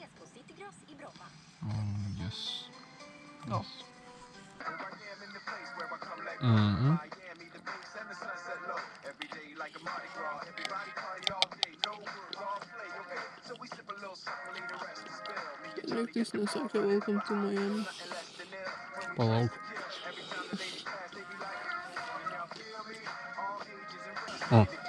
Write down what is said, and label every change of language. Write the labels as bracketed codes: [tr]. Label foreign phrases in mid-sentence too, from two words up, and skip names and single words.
[en] Yes. Go. [lt] Lygtais nesakė [en] welcome to Miami. [lt] Palauk. O.